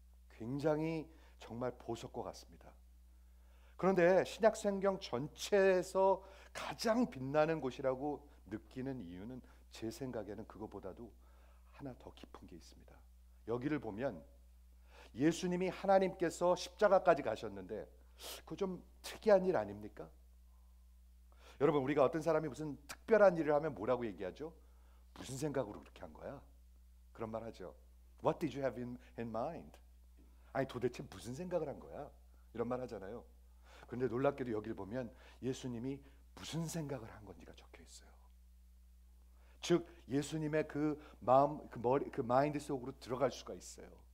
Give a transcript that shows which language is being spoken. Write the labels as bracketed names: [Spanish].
[Korean] 굉장히 정말 보석과 같습니다. 그런데 신약 성경 전체에서 가장 빛나는 곳이라고 느끼는 이유는 제 생각에는 그거보다도 하나 더 깊은 게 있습니다. 여기를 보면 예수님이 하나님께서 십자가까지 가셨는데 그거 좀 특이한 일 아닙니까? 여러분 우리가 어떤 사람이 무슨 특별한 일을 하면 뭐라고 얘기하죠? 무슨 생각으로 그렇게 한 거야? 그런 말 하죠. [English] What did you have in mind? [Korean] 아니 도대체 무슨 생각을 한 거야? 이런 말 하잖아요. 그런데 놀랍게도 여기를 보면 예수님이 무슨 생각을 한 건지가 적혀 있어요. 즉 예수님의 그 마음, 그 머리, 그 마인드 속으로 들어갈 수가 있어요.